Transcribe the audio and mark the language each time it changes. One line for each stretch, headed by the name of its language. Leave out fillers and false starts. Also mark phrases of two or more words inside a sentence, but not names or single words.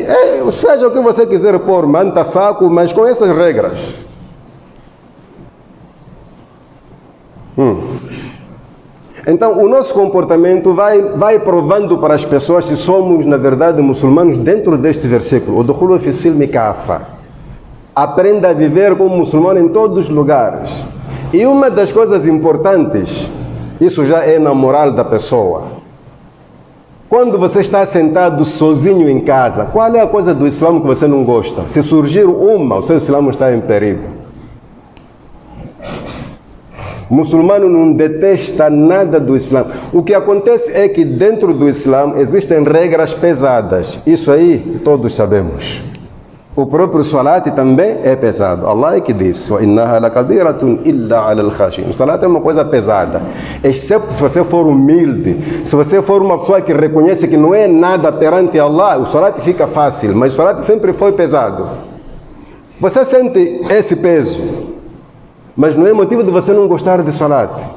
Portuguese: Seja o que você quiser pôr, manta, saco, mas com essas regras. Então, o nosso comportamento vai provando para as pessoas se somos, na verdade, muçulmanos dentro deste versículo.
Arabic: ادخلوا في السلم كافة.
Portuguese: Aprenda a viver como muçulmano em todos os lugares. E uma das coisas importantes, isso já é na moral da pessoa. Quando você está sentado sozinho em casa, qual é a coisa do Islã que você não gosta? Se surgir uma, o seu Islã está em perigo. O muçulmano não detesta nada do Islã. O que acontece é que dentro do Islã existem regras pesadas. Isso aí todos sabemos. O próprio salat também é pesado. Allah é que diz:
Arabic: وَإِنَّهَا لَكَبِيرَةٌ إِلَّا عَلَى الْخَاشِعِينَ.
Portuguese: O salat é uma coisa pesada, exceto se você for humilde, se você for uma pessoa que reconhece que não é nada perante Allah, o salat fica fácil, mas o salat sempre foi pesado. Você sente esse peso, mas não é motivo de você não gostar de salat.